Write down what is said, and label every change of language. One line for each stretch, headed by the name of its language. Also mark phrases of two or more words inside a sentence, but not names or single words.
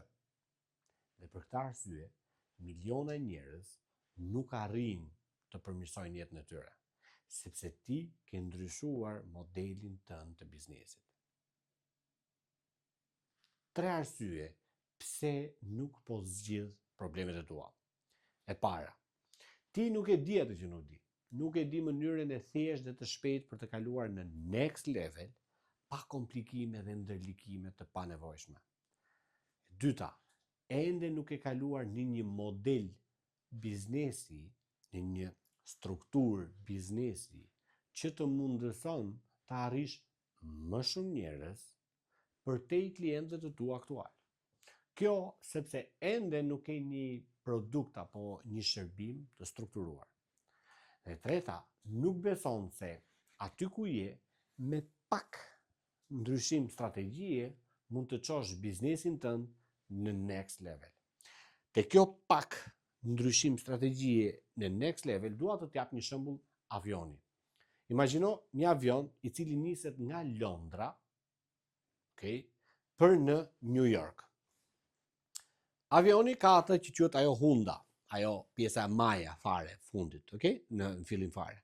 Albanian: Dhe për këtë arsye, miliona njerëz nuk arrin të përmirësojnë jetën e tyre, sepse ti ke ndryshuar modelin tënd të biznesit. 3 arsye pse nuk po zgjidh problemet e tua. E para, ti nuk e di atë që nuk di. Nuk e di mënyrën e thjeshtë dhe të shpejtë për të kaluar në
English: next level,
Albanian: pa komplikime dhe ndërlikime të panevojshme. Dyta, ende nuk e kaluar në një model biznesi, në një strukturë biznesi që të mundëson të arrish më shumë njerëz për te i klientët të tu aktual. Kjo sepse ende nuk ke një produkt apo një shërbim të strukturuar. Dhe treta, nuk beson se aty ku je, me pak ndryshim strategjie, mund të çosh biznesin tënd në
English: next level.
Albanian: Te kjo pak ndryshim strategjie në
English: next level,
Albanian: dua të t'jap një shembull avioni. Imagjino një avion i cili niset nga Londra, për në New York. Avioni ka atë që quhet ajo Honda, ajo pjesa e maja fare fundit, në fillim fare.